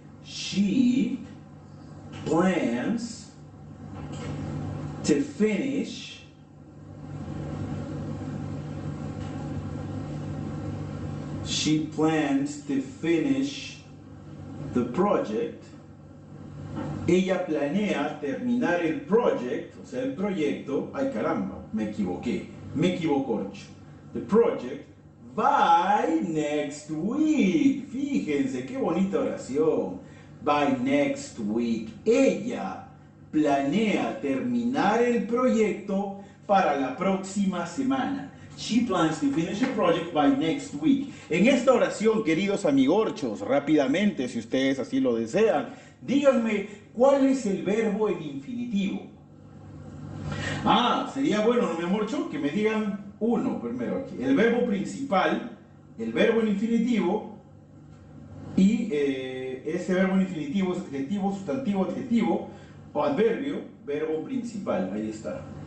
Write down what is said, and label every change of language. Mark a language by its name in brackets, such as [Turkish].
[English] She plans to finish She plans to finish the project. [Spanish] Ella planea terminar el project, o sea, el proyecto. Ay, caramba, me equivoqué. Me equivocorcho. [English] The project by next week. [Spanish] Fíjense, qué bonita oración. [English] By next week. [Spanish] Ella planea terminar el proyecto para la próxima semana. [English] She plans to finish the project by next week. [Spanish] En esta oración, queridos amigorchos, rápidamente, si ustedes así lo desean, díganme cuál es el verbo en infinitivo. Ah, sería bueno, ¿no, mi amorcho? Que me digan uno primero aquí. El verbo principal, el verbo en infinitivo, y ese verbo en infinitivo es adjetivo, sustantivo, adjetivo, o adverbio, verbo principal. Ahí está.